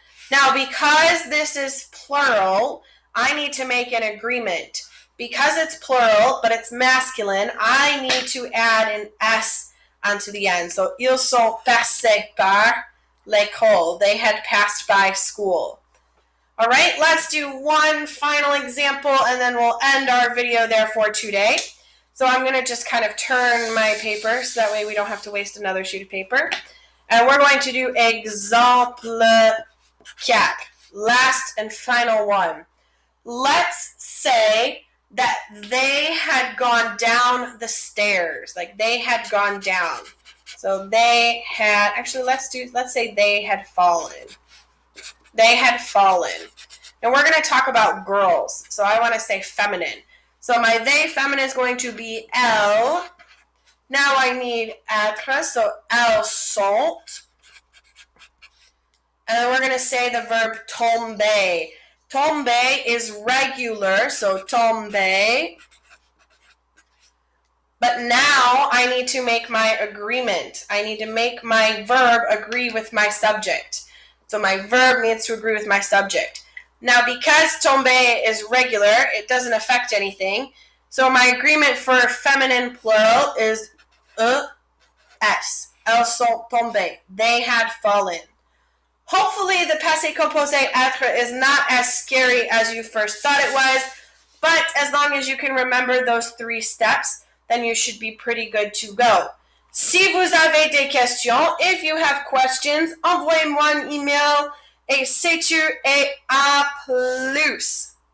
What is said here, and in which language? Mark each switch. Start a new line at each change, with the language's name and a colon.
English: Now, because this is plural, I need to make an agreement. Because it's plural, but it's masculine, I need to add an S onto the end.
French: So, ils sont passés par l'école.
English: They had passed by school. All right, let's do one final example, and then we'll end our video there for today. So I'm going to just kind of turn my paper so that way we don't have to waste another sheet of paper. And we're going to do exemple 4, last and final one. Let's say that they had gone down the stairs, like they had gone down. So they had, actually let's say they had fallen. They had fallen. And we're going to talk about girls. So I want to say feminine. So my they feminine is going to be elles. Now I need être, so
French: elles sont.
English: And then we're going to say the verb tomber. Tomber is regular, so tomber. But now I need to make my agreement. I need to make my verb agree with my subject. So my verb needs to agree with my subject. Now, because tomber is regular, it doesn't affect anything. So my agreement for feminine plural is es.
French: Elles sont tombées.
English: They had fallen. Hopefully, the passé composé être is not as scary as you first thought it was, but as long as you can remember those 3 steps, then you should be pretty good to go.
French: Si vous avez des questions,
English: if you have questions,
French: envoyez-moi un email. Et c'est-tu et à plus.